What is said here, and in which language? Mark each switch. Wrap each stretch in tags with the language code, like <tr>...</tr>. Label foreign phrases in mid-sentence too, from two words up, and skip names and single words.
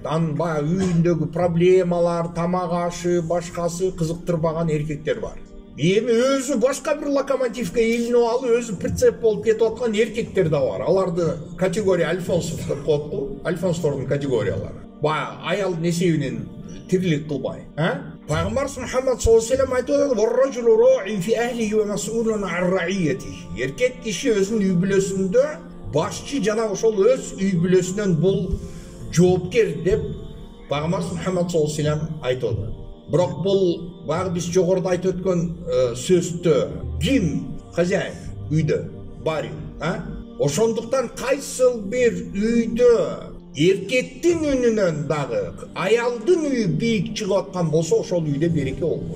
<ky>Анын баягы үйүндөгү проблемалар, тамак ашы, башкасы кызыктырбаган эркектер бар. Эми өзү башка бир локомотивге илинип алып, өзү прицеп болуп кетип аткан эркектер да бар. Аларды</ky> <ru>категория альфонсов</ru> <ky>деп коет го. Альфонстордун категориялары. Баягы аялдын эсебинен тирлик кылбай, Пайгамбар Мухаммад</ky> <ar>صلى الله عليه وسلم</ar> <ky>айтып атат:</ky> <ar>"والرجل راع في أهله ومسؤول عن رعيته."</ar> <ky>Эркек киши өзүнүн үй бүлөсүндө башчы жана ошол өз үй бүлөсүнөн бул жоопкер деп Пайгамбар Мухаммад</ky> <ar>صلى الله عليه وسلم</ar> <ky>айтып атат. Бирок бул баягы биз жогоруда айтып өткөн сөздө ким хозяин үйдө бар, Ошондуктан кайсыл бир үйдө эркектин үнүнөн дагы аялдын үйү бийик чыгып аткан болсо, ошол үйдө береке болбойт.</ky>